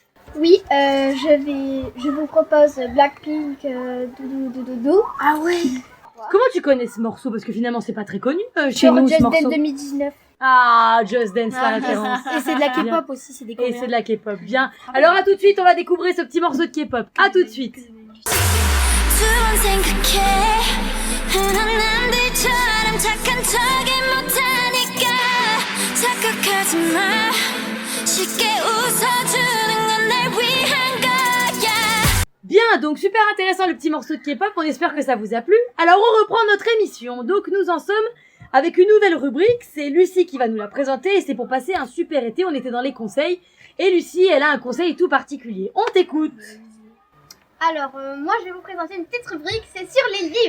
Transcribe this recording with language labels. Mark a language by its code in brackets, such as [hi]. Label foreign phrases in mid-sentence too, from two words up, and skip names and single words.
[fr] Oui, je vous propose Blackpink Doudou Doudou Doudou. Ah ouais. Comment tu connais ce morceau? Parce que finalement, c'est pas très connu chez Sur nous, ce Just Dance morceau. 2019. Ah, Just Dance, la référence. Et c'est de la Bien. K-pop aussi, c'est des Et Coréens. c'est de la K-pop, bien. Alors, à tout de suite, on va découvrir ce petit morceau de K-pop. À tout de suite. [ko] 두 번 생각해 흔한 남들처럼 착한 척이 못하니까 착각하지 마 쉽게 웃어주는 건 날 위한 거야. [fr] Bien, donc super intéressant le petit morceau de K-pop, on espère que ça vous a plu. Alors on reprend notre émission, donc nous en sommes avec une nouvelle rubrique, c'est Lucie qui va nous la présenter et c'est pour passer un super été, on était dans les conseils et Lucie elle a un conseil tout particulier. On t'écoute. Alors, moi je vais vous présenter une petite rubrique, c'est sur les livres.